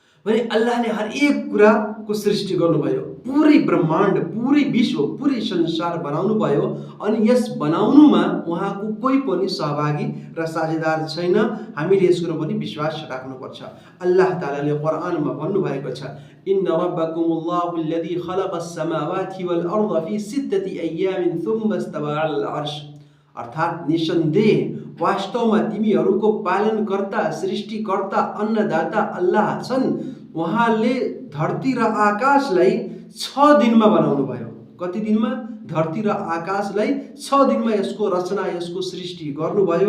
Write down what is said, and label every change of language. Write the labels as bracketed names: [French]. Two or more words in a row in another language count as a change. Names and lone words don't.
[Nepali] भने अल्लाहले हरेक कुराको सृष्टि गर्नुभयो, पुरै ब्रह्माण्ड, पुरै विश्व, पुरै संसार बनाउनु भयो। अनि यस बनाउनुमा उहाँको कोही पनि सहभागी र साझेदार छैन। हामीले यस कुरो पनि विश्वास राख्नुपर्छ। अल्लाह तालाले कुरानमा भन्नुभएको छ, [Arabic] إن ربكم الله الذي خلق السماوات والأرض في ستة أيام ثم استوى على العرش. [Nepali] अर्थात् निसन्देह वास्तवमा तिमीहरूको पालनकर्ता, सृष्टिकर्ता, अन्नदाता अल्लाह छन्। उहाँले धरती र आकाशलाई 6 दिनमा बनाउनु भयो। कति दिनमा? धरती र आकाशलाई 6 दिनमा यसको रचना, यसको सृष्टि गर्नुभयो।